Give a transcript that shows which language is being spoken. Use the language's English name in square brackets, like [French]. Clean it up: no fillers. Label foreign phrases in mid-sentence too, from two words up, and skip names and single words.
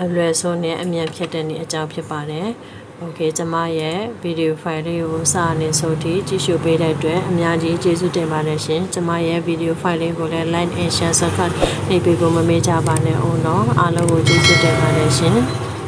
[Burmese] လွယ်ဆုံးနဲ့အမြန်ဖြတ်တဲ့နေအကြောင်းဖြစ်ပါတယ် okay ကျွန်မရဲ့ [English] video file [Burmese] လေးကိုစာနဲ့ဆိုထိကြည့်ရှုပေးတဲ့အတွက်အများကြီးကျေးဇူးတင်ပါတယ်ရှင်ကျွန်မရဲ့ [English] video file [Burmese] လေးကိုလည်း [English] like and share subscribe [Burmese] နှိပ်ပေးဖို့မမေ့ကြပါနဲ့ဦးနော်အားလုံးကိုကျေးဇူးတင်ပါတယ်ရှင်